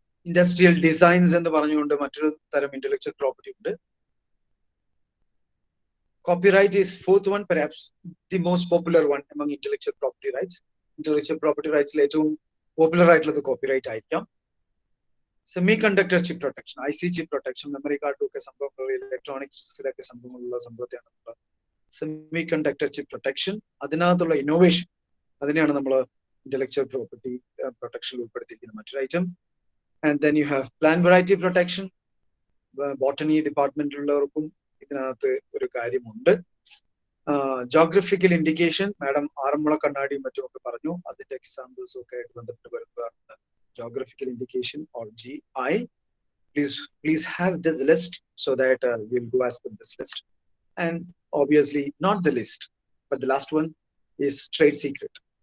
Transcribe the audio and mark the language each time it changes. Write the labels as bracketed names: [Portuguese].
[Malayalam] Industrial designs എന്ന് പറഞ്ഞുകൊണ്ട് മറ്റൊരു തരം intellectual property ഉണ്ട്. [English] Copyright is fourth one, perhaps the most popular one among intellectual property rights. [Malayalam] Intellectual property rights ഏറ്റവും popular ആയിട്ടുള്ളത് കോപ്പിറൈറ്റ് ആയിരിക്കാം. Semiconductor chip protection, IC chip protection, memory കാർഡും ഒക്കെ സംഭവങ്ങൾ, ഇലക്ട്രോണിക്സിലൊക്കെ സംഭവങ്ങളുള്ള സംഭവത്തെയാണ് സെമികണ്ടക്ടർ ചിപ്പ് പ്രൊട്ടക്ഷൻ. അതിനകത്തുള്ള ഇന്നോവേഷൻ, അതിനെയാണ് നമ്മൾ ഇന്റലക്ച്വൽ പ്രോപ്പർട്ടി പ്രൊട്ടക്ഷനിൽ ഉൾപ്പെടുത്തിയിരിക്കുന്ന മറ്റൊരു item. [English] And then you have plant variety protection. [Malayalam] Botany ഡിപ്പാർട്ട്മെന്റിലുള്ളവർക്കും ഇതിനകത്ത് ഒരു കാര്യമുണ്ട്. ജോഗ്രഫിക്കൽ ഇൻഡിക്കേഷൻ, മാഡം ആറന്മുള കണ്ണാടിയും മറ്റുമൊക്കെ പറഞ്ഞു. അതിന്റെ എക്സാമ്പിൾസും ഒക്കെ ആയിട്ട് ബന്ധപ്പെട്ട് വരുന്നതാണ് geographical indication or GI. [English] Please have this list so that we'll go as per this list. And obviously not the list, but the last one is trade secret.